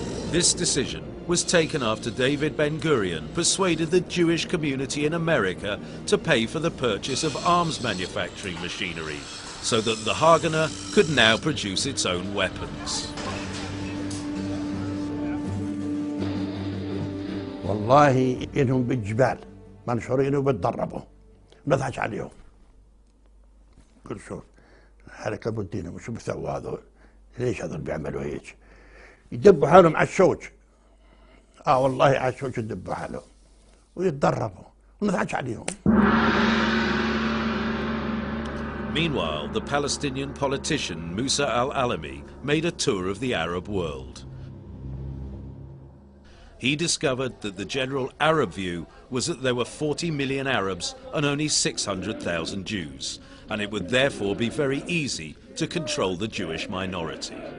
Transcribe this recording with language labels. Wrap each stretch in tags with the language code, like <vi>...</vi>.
<en>This decision was taken after David Ben-Gurion persuaded the Jewish community in America to pay for the purchase of arms manufacturing machinery, so that the Haganah could now produce its own weapons.</en> <ar>والله إنهم بالجبال منشورين وبتدربوا نضحك عليهم. كل شوف حركة بنتينهم وشو بيسووا هذول؟ ليش هذول بيعملوا هيك؟ يدبوا حالهم على الشوك. والله على الشوك يدبوا حالهم ويتدربوا ونضحك عليهم.</ar> <en>Meanwhile, the Palestinian politician Musa al-Alami made a tour of the Arab world. He discovered that the general Arab view was that there were 40 million Arabs and only 600,000 Jews, and it would therefore be very easy to control the Jewish minority.</en>